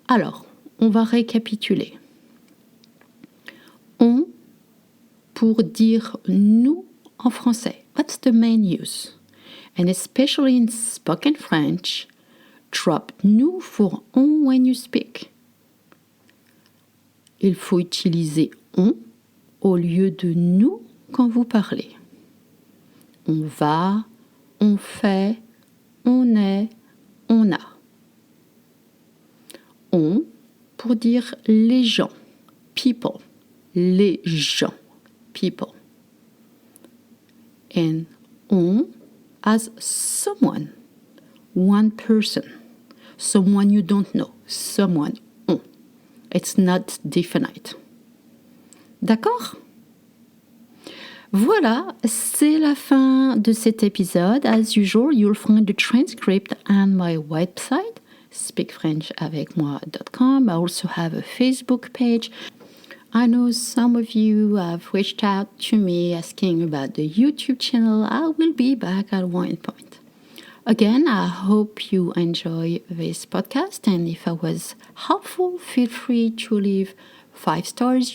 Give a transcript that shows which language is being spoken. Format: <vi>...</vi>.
<fr>Alors, on va récapituler. On pour dire nous en français.</fr> <en>That's the main use. And especially in spoken French, drop nous for on when you speak.</en> <fr>Il faut utiliser on au lieu de nous quand vous parlez. On va, on fait, on est, on a. On pour dire les gens, people, les gens, people.</fr> <en>And on as someone, one person, someone you don't know, someone, on. It's not definite.</en> <fr>D'accord? Voilà, c'est la fin de cet épisode. As usual, you'll find the transcript on my website, speakfrenchavecmoi.com. I also have a Facebook page. I know some of you have reached out to me asking about the YouTube channel. I will be back at one point. Again, I hope you enjoy this podcast, and if I was helpful, feel free to leave 5 stars.</fr>